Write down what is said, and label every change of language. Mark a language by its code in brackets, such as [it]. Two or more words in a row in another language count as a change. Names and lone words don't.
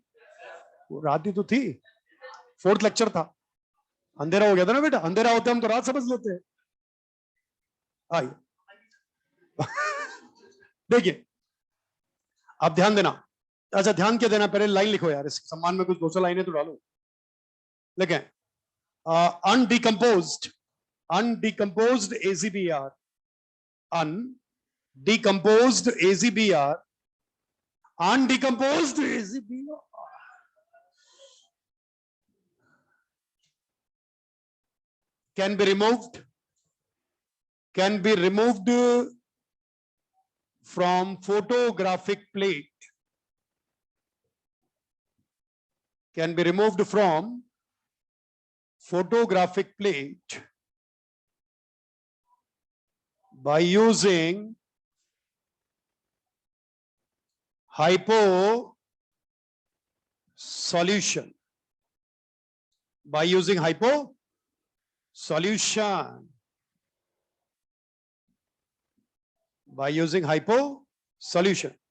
[hi] वो रात ही तो थी, 4th लेक्चर था। अंधेरा हो गया था ना बेटा, अंधेरा होता है हम तो रात समझ लेते हैं। आइए देखिए अब ध्यान देना, अच्छा ध्यान क्या देना, पहले लाइन लिखो यार, इस सम्मान में कुछ 200 लाइनें तो डालो। [en] लिखें undecomposed, undecomposed ACBR, undecomposed ACBR, undecomposed ACBR can be removed, can be removed from photographic plate, can be removed from photographic plate by using hypo solution, by using hypo solution, by using hypo solution।